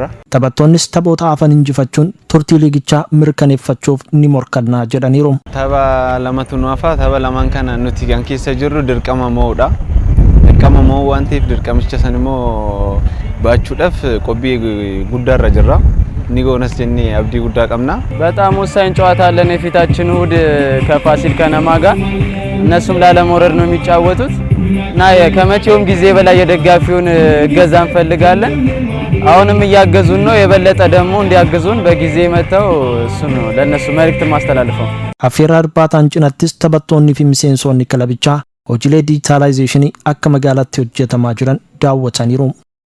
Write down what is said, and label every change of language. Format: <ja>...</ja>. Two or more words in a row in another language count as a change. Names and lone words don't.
<om>Taphattoonnis taphoota hafan injifachuun turtii liigichaa mirkaneeffachuuf ni morkannaa jedhaniiru. Tapha lamatu nu hafa. Tapha lamaan kana nuti kan keessa jirru dirqama mo'uudha. Dirqama mo'uu waan ta'eef dirqamicha san immoo baachuudhaaf qophii guddaarra jirra. Ni goonas jennee abdii guddaa qabna.</om> <am>በጣም ወሳኝ ጨዋታ አለን የፊታችን እሁድ ከፋሲል ከነማ ጋር እነሱም ላለመውረድ ነው የሚጫወቱት እና ከመቼውም ጊዜ በላይ የደጋፊውን እገዛ እንፈልጋለን። አሁንም እያገዙን ነው። የበለጠ ደግሞ እንዲያግዙን በጊዜ መተው እሱ ነው ለነሱ መልእክት ማስተላለፈው።</am> <om>affeerraa irbaataan cinattis taphattoonni fi miseensonni kilabichaa hojiilee diijitaalaayzeeshinii akka magaalaatti hojjetamaa jiran daawwataniiru.</om>